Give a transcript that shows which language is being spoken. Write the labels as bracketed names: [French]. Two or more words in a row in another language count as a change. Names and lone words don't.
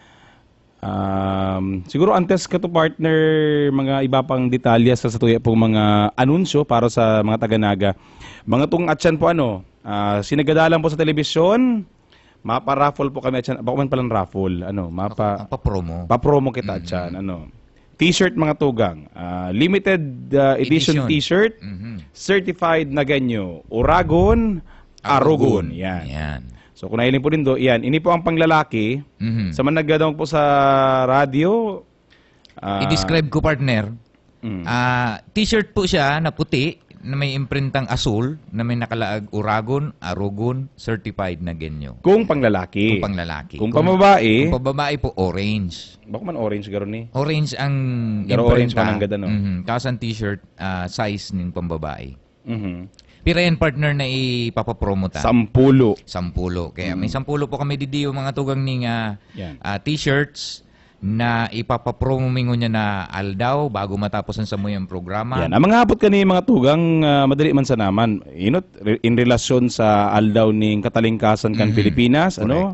[Bikol] Siguro antes ka to partner, mga iba pang detalya sa tuya pong mga anunsyo para sa mga taga-Naga. Mga itong atyan po sinagadalan po sa telebisyon, mapa-raffle po kami atyan. Baka man palang raffle, Pa-promo. Pa-promo kita atyan, T-shirt mga tugang, [English] limited edition [Bikol] T-shirt, certified na ganyo, Uragon, Arugon. Yan. So kung nahiling po din do, yan. Ini po ang panglalaki. Sa man naggadawag po sa radio. I-describe ko, partner. T-shirt po siya na puti, na may imprintang asul na may nakalaag Uragon, Arugon, certified na genyo. Kung panglalaki. Kung panglalaki. Kung pambabae, Kung pababae po, orange. baka man orange garon ni. Orange ang Pero orange man ang ganda, no? Tapos ang t-shirt, size ng pambabae. Mhm. Pero yan, partner, na ipapapromote. 10. 10. Kaya may 10 po kami didiyo mga tugang ning Yan. t-shirts na ipapapromo mingo niya na aldaw bago matapos ang samuyang programa. Yan. Ang mga hapot kani mga tugang madali man sa naman. In relasyon sa aldaw ning katalingkasan kan Pilipinas, ano?